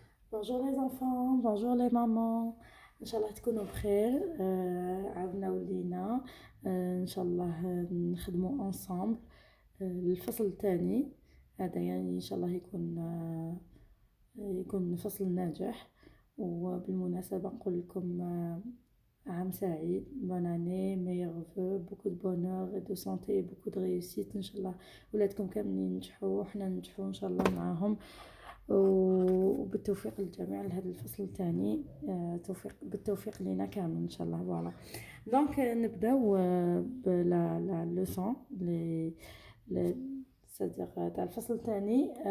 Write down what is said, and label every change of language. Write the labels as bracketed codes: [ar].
[fr] Bonjour les enfants, bonjour les mamans. [ar] Inch'Allah تكونوا بخير. عاودنا ولينا. إن شاء الله نخدموا [fr] ensemble. [ar] الفصل الثاني هذا يعني إن شاء الله يكون فصل ناجح. وبالمناسبة نقول لكم عام سعيد. [fr] bonne année, meilleurs vœux, beaucoup de bonheur et de santé et beaucoup de réussite [ar] إن شاء الله. ولادكم كاملين ينجحوا وحنا ننجحوا إن شاء الله معاهم. وبالتوفيق للجميع لهذا الفصل الثاني. بالتوفيق لنا كامل ان شاء الله. فوالا دونك نبداو بلا لوسون لي سادير تاع الفصل الثاني.